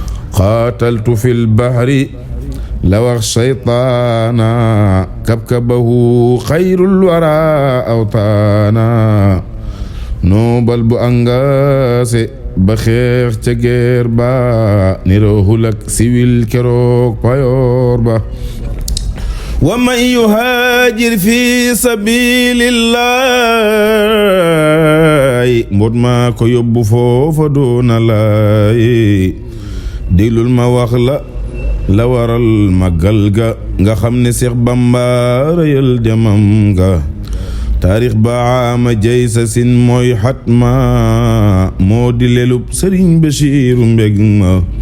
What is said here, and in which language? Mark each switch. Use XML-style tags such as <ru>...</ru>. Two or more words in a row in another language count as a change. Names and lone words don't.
<ar>قاتلت في البحر</ar> <wo>la wax</wo> <ar>شيطانا، كبكبه خير الورى أوطانا.</ar> <wo>Noobal bu angaase ba xeex ca geer ba, niroowul ak siwil keroog payoor ba.</wo> <ar>ومن يهاجر في سبيل الله،</ar> <wo>mbot maa ko yóbbu foofa doona laay. Déglul ma wax la, la waral magal ga, nga xam ne Seex Bamba rëyal demam ga. Taarix ba ama jay sa sin mooy xatma, moo di lelub Sëriñ Bachiru mbég ma.</wo>